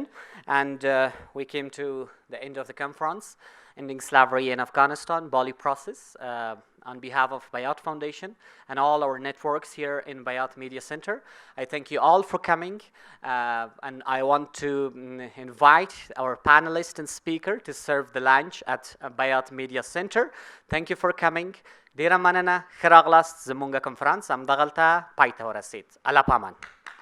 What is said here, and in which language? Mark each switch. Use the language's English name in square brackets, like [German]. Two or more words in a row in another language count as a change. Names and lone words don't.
[English] And we came to the end of the conference, Ending Slavery in Afghanistan, Bali process, on behalf of Bayat Foundation and all our networks here in Bayat Media Center. I thank you all for coming, and I want to invite our panelists and speaker to serve the lunch at Bayat Media Center. Thank you for coming. [Pashto] ډیره مننه. ښه راغلاست. زمونږ کنفرانس همدغلته پای ته ورسید. الله پامان.